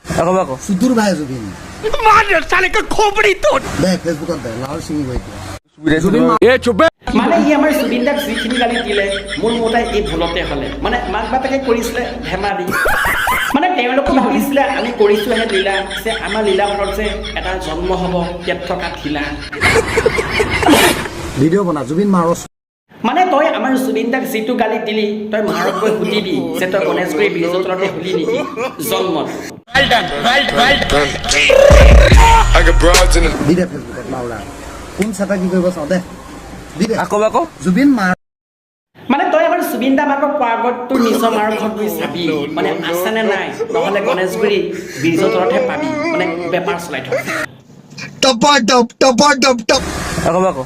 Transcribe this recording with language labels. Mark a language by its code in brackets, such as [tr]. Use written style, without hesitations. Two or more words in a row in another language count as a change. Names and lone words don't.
[as] আকৌ আকৌ সুদূৰ ভাই জুবিন [hi] मार साले का खोपड़ी तोड़ [as] দে ফেচবুকত দে লাল ছিঙিব এতিয়া [hi] ए चुप [as] মানে ই আমাৰ জুবিন দাক যিখিনি গালি দিলে মোৰ মতে এই ভুলতে হ'লে মানে মাক বাপেকে কৰিছিলে ধেমালি মানে তেওঁলোকে ভাবিছিলে আমি কৰিছোঁহে লীলা যে আমাৰ লীলামূলত যে এটা জন্ম হ'ব ইয়াত থকা ঢিলা ভিডিঅ' বনা জুবিন মাৰছ মানে তই আমাৰ জুবিন দাক যিটো গালি দিলি তই মাৰক গৈ সুধিবি যে তই গণেশগুৰি ব্ৰিজৰ তলতে শুলি নেকি জন্মত [en] I got broads in the [as] দি দে ফেচবুকত লাউৰা কোন চেতা কি কৰিব চাওঁ দে দি দে আকৌ আকৌ জুবিন মাৰ মানে তই আমাৰ জুবিন দা মাকক কোৱা আগত তোৰ নিজৰ মাৰ ঘৰত গৈ চাবি মানে আছেনে নাই নহ'লে গণেশগুৰি ব্ৰিজৰ তলতহে পাবি মানে বেপাৰ চলাই থকা আকৌ আকৌ